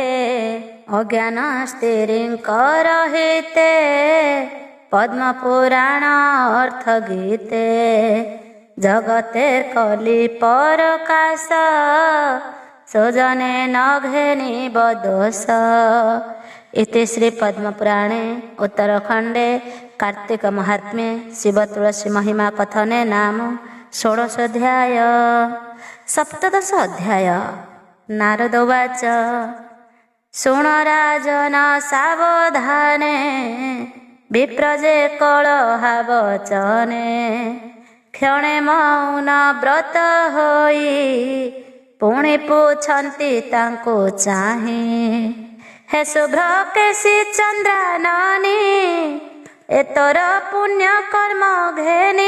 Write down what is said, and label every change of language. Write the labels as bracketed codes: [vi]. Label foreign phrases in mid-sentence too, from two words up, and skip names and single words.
[or] ଅଜ୍ଞାନ ସ୍ତ୍ରୀଙ୍କର ହିତେ, ପଦ୍ମ ପୁରାଣ ଅର୍ଥ ଗୀତେ। ଜଗତେ କଲି ପରକାଶ, ସୁଜନେ ନଘେନିବ ଦୋଷ। [sa] इति श्री पद्मपुराणे उत्तरखंडे कार्तिक महात्म्ये शिव तुलसी महिमा कथने नाम 16 अध्याय। 17 अध्याय। नारद उवाच [or] ଶୁଣ ରାଜନ ସାବଧାନେ, ବିପ୍ର ଯେ କଳହା ବଚନେ। କ୍ଷଣେ ମୌନ ବ୍ରତ ହୋଇ, ପୁଣି ପୁଛନ୍ତି ତାଙ୍କୁ ଚାହିଁ। ହେ ଶୁଭ୍ର କେଶୀ ଚନ୍ଦ୍ରାନନୀ, ଏ ତୋର ପୁଣ୍ୟ କର୍ମ ଘେନି।